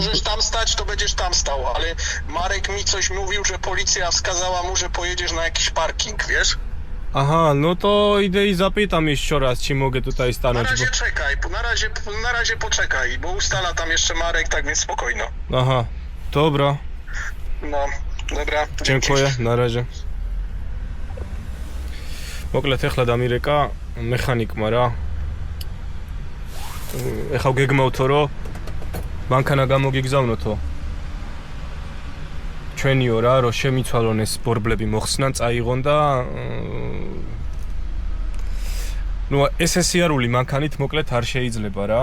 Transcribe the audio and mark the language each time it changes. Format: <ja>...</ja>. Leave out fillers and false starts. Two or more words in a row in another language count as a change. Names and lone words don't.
<pl>możesz tam stać, to będziesz tam stał, ale Marek mi coś mówił, że policja wskazała mu, że pojedziesz na jakiś parking, wiesz? Aha, no to idę i zapytam jeszcze raz, czy mogę tutaj Na stanąć. razie czekaj, na razie poczekaj, bo ustala tam jeszcze Marek, tak więc spokojno. Aha, dobra. No, dobra. Dziękuję, na razie.</pl> <ka>მოკლედ ახლა დამირეკა მექანიკმა რა. ეხლა გეგმავთო რომ მანქანა გამოგიგზავნოთო. ჩვენიო რა, რომ შემიცვალონ ეს ბორბლები მოხსნან, წაიღონ და ნუ ეს სიარული მანქანით მოკლედ არ შეიძლება რა.</ka>